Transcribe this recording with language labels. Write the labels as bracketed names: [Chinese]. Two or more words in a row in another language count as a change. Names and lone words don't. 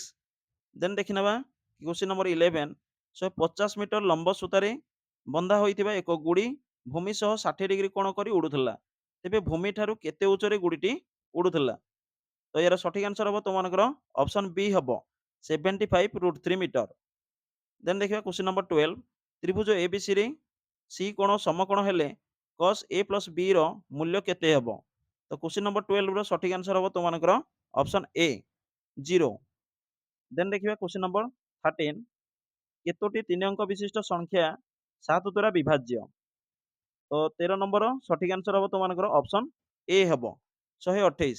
[Odia] ଦେନ୍ ଦେଖିନେବା [English] question number [Odia] 11, 150 ମିଟର ଲମ୍ବ ସୂତାରେ ବନ୍ଧା ହୋଇଥିବା ଏକ ଗୁଡ଼ି ଭୂମି ସହ 60 ଡିଗ୍ରୀ କୋଣ କରି ଉଡ଼ୁଥିଲା। ତେବେ ଭୂମି ଠାରୁ କେତେ ଉଚ୍ଚରେ ଗୁଡ଼ିଟି ଉଡ଼ୁଥିଲା। ତ ଏହାର ସଠିକ୍ ଆନ୍ସର ହେବ ତୁମମାନଙ୍କର [English] option B [Odia] ହେବ, 75√3 ମିଟର। ଦେନ୍ ଦେଖିବା [English] question number [Odia] 12, ତ୍ରିଭୁଜ ABCରେ ସି କୋଣ ସମକୋଣ ହେଲେ [English] cos A plus B [Odia] ର ମୂଲ୍ୟ କେତେ ହେବ। ତ [English] question number [Odia] 12 ର ସଠିକ୍ ଆନ୍ସର ହେବ ତୁମମାନଙ୍କର [English] option A, [Odia] 0। ଦେନ୍ ଦେଖିବା [English] question number [Odia] 13, କେତୋଟି 3 ଅଙ୍କ ବିଶିଷ୍ଟ ସଂଖ୍ୟା 7 ଦ୍ୱାରା ବିଭାଜ୍ୟ। ତ 13 ନମ୍ବର ସଠିକ୍ ଆନ୍ସର ହେବ ତୁମମାନଙ୍କର [English] option A [Odia] ହେବ, 128।